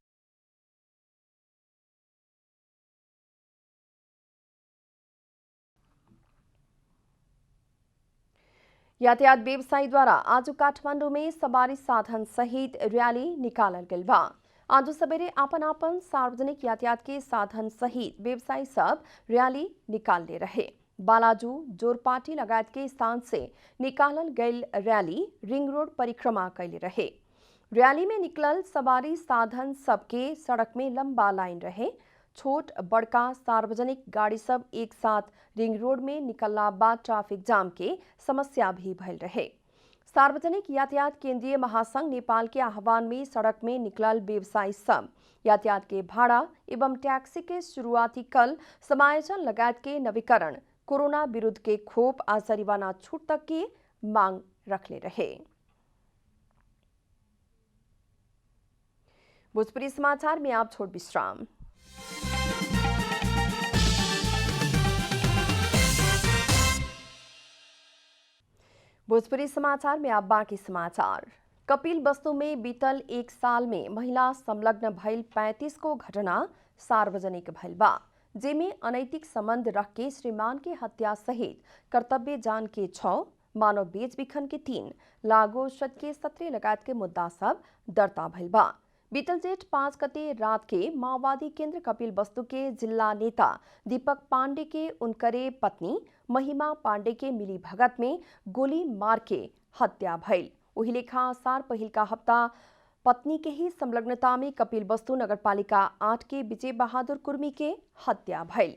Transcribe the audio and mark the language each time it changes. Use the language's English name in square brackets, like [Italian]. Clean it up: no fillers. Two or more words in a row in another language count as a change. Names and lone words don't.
[Bhojpuri] यातायात व्यवसायी द्वारा आज काठमाडौँ में सवारी साधन सहित रैली निकालल गई बा। आज सवेरे आपन आपन सार्वजनिक यातायात के साधन सहित व्यवसायी सब रैली निकालने रहे। बालाजू, जोरपाटी लगायत के स्थान से निकालल गई रैली रिंग रोड परिक्रमा कैले रहे। रैली में निकलल सवारी साधन सबके सड़क में लंबा लाइन रहे। छोट बड़का सार्वजनिक गाड़ी सब एक साथ रिंग रोड में निकलला बाद ट्रैफिक जाम के समस्या भी भइल रहे। सार्वजनिक यातायात केंद्रीय महासंघ नेपाल के आह्वान में सड़क में निकलल व्यवसायी सब यातायात के भाड़ा एवं टैक्सी के शुरुआती कल समायोजन लगायत के नवीकरण, कोरोना विरुद्ध के खोप आ जरिवाना छूट तक की मांग रखले रहे। भोजपुरी समाचार में आप छोड़ विश्राम। भोजपुरी समाचार में आप बाकी समाचार। कपिलवस्तु में बीतल एक साल में महिला संलग्न भइल 35 को घटना सार्वजनिक भइल बा। जेमे अनैतिक संबंध रख के श्रीमान के हत्या सहित कर्तव्य जान के 6, मानव बेचबिखन के 3, लागू औषध के 17 लगायत के मुद्दा सब दर्ता भइल बा। बीतल जेठ 5 गते रात के माओवादी केंद्र कपिलवस्तु के जिला नेता दीपक पांडे के उनकरे पत्नी महिमा पांडे के मिली भगत में गोली मार के हत्या भइल। वही लेखा आसार पहिल का हफ्ता पत्नी के ही संलग्नता में कपिलवस्तु नगरपालिका 8 के विजय बहादुर कुर्मी के हत्या भइल।